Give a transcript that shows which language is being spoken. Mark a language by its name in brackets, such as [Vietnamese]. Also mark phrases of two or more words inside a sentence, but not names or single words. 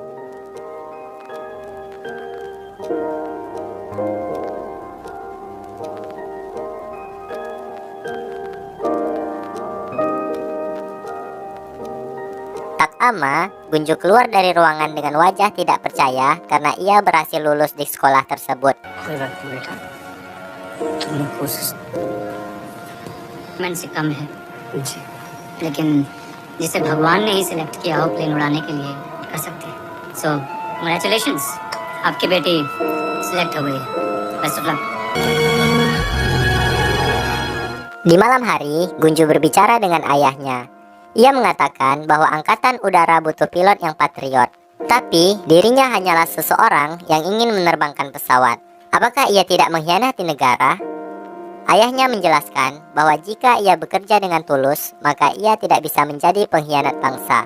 [Indonesian] Tak lama, Gunju keluar dari ruangan dengan wajah tidak percaya karena ia berhasil lulus di sekolah tersebut. [Hindi] से कम है लेकिन जिसे भगवान ने ही सिलेक्ट किया हो प्लेन उड़ाने के लिए कर सकते हैं. [English] So congratulations, [Hindi] आपकी बेटी सिलेक्ट हो गई है. [English] best of luck. [Indonesian] Di malam hari, Gunju berbicara dengan ayahnya. Ia mengatakan bahwa angkatan udara butuh pilot yang patriot. Tapi, dirinya hanyalah seseorang yang ingin menerbangkan pesawat. Apakah ia tidak mengkhianati negara? Ayahnya menjelaskan bahwa jika ia bekerja dengan tulus, maka ia tidak bisa menjadi pengkhianat bangsa.